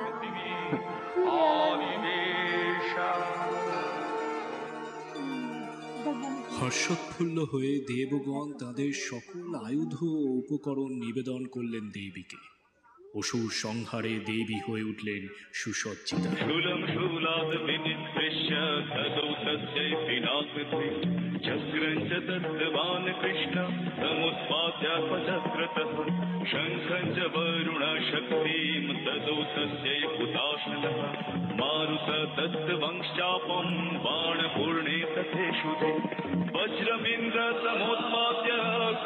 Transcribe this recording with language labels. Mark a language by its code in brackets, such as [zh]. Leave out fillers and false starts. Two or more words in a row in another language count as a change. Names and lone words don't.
[bn] হর্ষোৎফুল্ল হয়ে দেবগণ তাদের সকল আয়ুধ ও উপকরণ নিবেদন করলেন দেবীকে। অসুর সংহারে দেবী হয়ে উঠলেন সুসজ্জিতা। [sa] चक्रञ्च दत्तवान् कृष्ण समुत्पाद्यापचक्रतः शङ्खञ्च वरुणशक्तिं ददौ तस्यै हुताशनः मारुत दत्तवंश्चापं बाणपूर्णे तथेषु वज्रमिन्द्र समुत्पाद्य